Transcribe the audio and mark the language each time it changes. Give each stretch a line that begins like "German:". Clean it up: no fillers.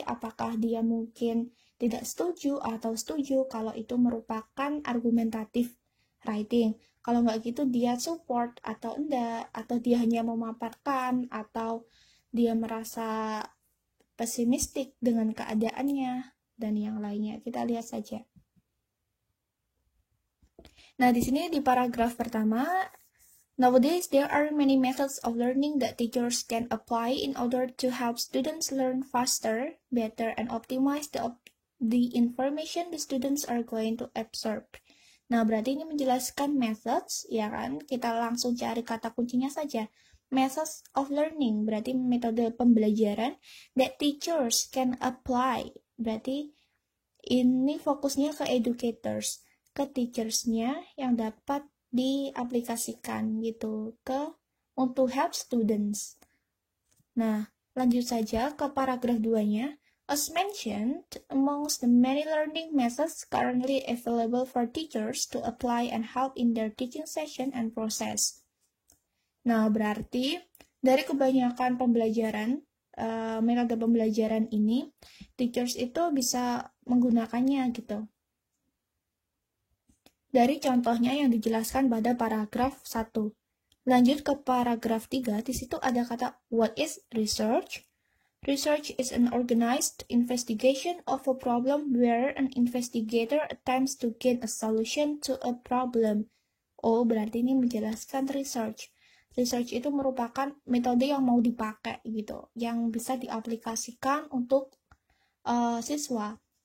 Indonesian: Apakah dia mungkin tidak setuju atau setuju kalau itu merupakan argumentatif writing. Kalau nggak gitu dia support atau enggak, atau dia hanya memaparkan, atau dia merasa pesimistik dengan keadaannya, dan yang lainnya. Kita lihat saja. Nah, di sini di paragraf pertama,
English: nowadays there are many methods of learning that teachers can apply in order to help students learn faster, better, and optimize the information the students are going to absorb.
Indonesian: Nah, berarti ini menjelaskan methods, ya kan? Kita langsung cari kata kuncinya saja.
English: Methods of learning,
Indonesian: berarti metode pembelajaran
English: that teachers can apply.
Indonesian: Berarti ini fokusnya ke educators, ke teachers-nya yang dapat diaplikasikan gitu untuk
English: help students.
Indonesian: Nah, lanjut saja ke paragraf 2-nya.
English: As mentioned, amongst the many learning methods currently available for teachers to apply and help in their teaching session and process.
Indonesian: Nah, berarti Dari kebanyakan pembelajaran, metode pembelajaran ini, teachers itu bisa menggunakannya gitu. Dari contohnya yang dijelaskan pada paragraf 1. Lanjut ke paragraf 3, di situ ada kata
English: what is research? Research is an organized investigation of a problem where an investigator attempts to gain a solution to a problem.
Indonesian: Oh, berarti ini menjelaskan research. Research itu merupakan metode yang mau dipakai gitu, yang bisa diaplikasikan untuk siswa.